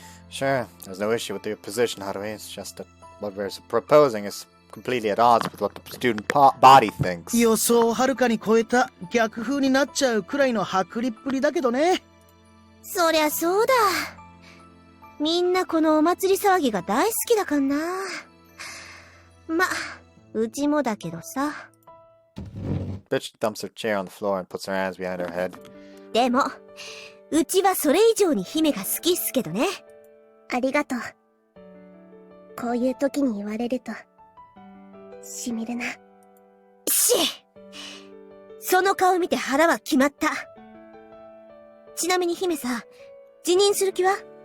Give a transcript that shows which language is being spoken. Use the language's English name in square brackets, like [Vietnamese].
[English] Sure, there's no issue with your position, Haruhi. It's just that what we're proposing is completely at odds with what the student body thinks. [Japanese] 予想をはるかに超えた逆風になっちゃうくらいの薄利っぷりだけどね。そりゃそうだ。みんなこのお祭り騒ぎが大好きだかんな。ま、うちもだけどさ。 [English] Bitch dumps her chair on the floor and puts her hands behind her head. [Japanese] でも、うちはそれ以上に姫が好きっすけどね。ありがとう。こういう時に言われると、しみるな。その顔見て腹は決まった。ちなみに姫さ、辞任する気は？